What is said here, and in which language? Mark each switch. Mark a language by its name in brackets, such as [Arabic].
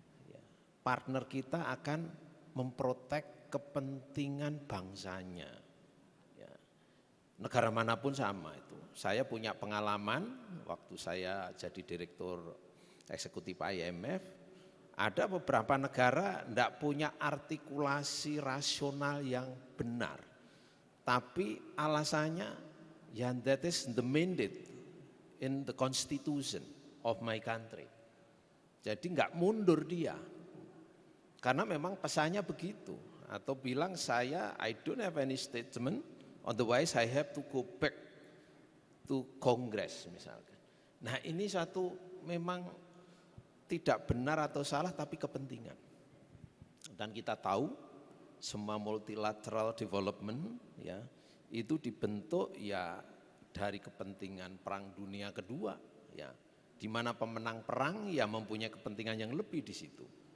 [Indonesian] Ya, partner kita akan memprotek kepentingan bangsanya. Ya, negara manapun sama itu. Saya punya pengalaman waktu saya jadi direktur eksekutif IMF, ada beberapa negara tidak punya artikulasi rasional yang benar. Tapi alasannya, ya [English] that is the mandate in the constitution of my country. [Indonesian] Jadi nggak mundur dia. Karena memang pesannya begitu. Atau bilang saya, [English] I don't have any statement, otherwise I have to go back to Congress [Indonesian] misalkan. Nah ini satu memang tidak benar atau salah tapi kepentingan. Dan kita tahu semua multilateral development ya itu dibentuk ya dari kepentingan Perang Dunia Kedua ya, di mana pemenang perang ya mempunyai kepentingan yang lebih di situ.